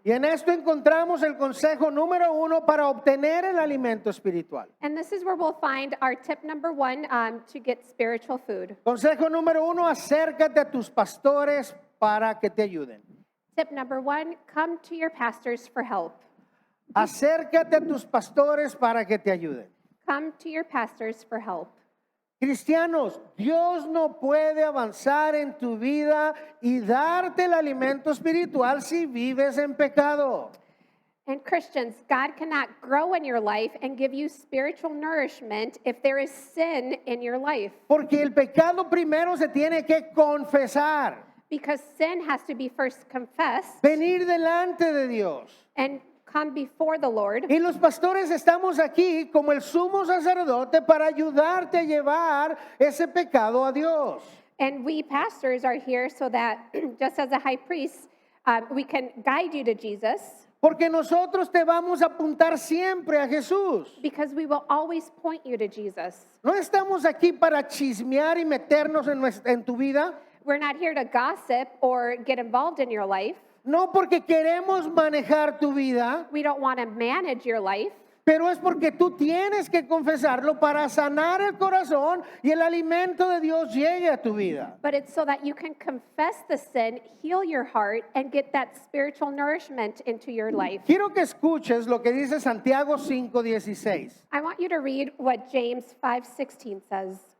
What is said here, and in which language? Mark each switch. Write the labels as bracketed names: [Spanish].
[Spanish] Y en esto encontramos el consejo número 1 para obtener el alimento espiritual. [English] And this is where we'll find our tip number 1 to get spiritual food. [Spanish] Consejo número 1, acércate a tus pastores para que te ayuden. [English] Tip number 1, come to your pastors for help. [Spanish] Acércate a tus pastores para que te ayuden. [English] Come to your pastors for help. [Spanish] Cristianos, Dios no puede avanzar en tu vida y darte el alimento espiritual si vives en pecado. [English] And Christians, God cannot grow in your life and give you spiritual nourishment if there is sin in your life. [Spanish] Porque el pecado primero se tiene que confesar, [English] Because sin has to be first confessed [Spanish] venir delante de Dios. [English] and come before the Lord. [Spanish] Y los pastores estamos aquí como el sumo sacerdote para ayudarte a llevar ese pecado a Dios. [English] And we pastors are here so that just as a high priest, we can guide you to Jesus, [Spanish] Porque nosotros te vamos a apuntar siempre a Jesús. [English] because we will always point you to Jesus. [Spanish] No estamos aquí para chismear y meternos en tu vida. [English] We're not here to gossip or get involved in your life. [Spanish] No porque queremos manejar tu vida, [English] We don't want to manage your life, [Spanish] pero es porque tú tienes que confesarlo para sanar el corazón y el alimento de Dios llegue a tu vida. [English] but it's so that you can confess the sin, heal your heart, and get that spiritual nourishment into your life. [Spanish] Quiero que escuches lo que dice Santiago 5:16. [English] I want you to read what James 5:16 says.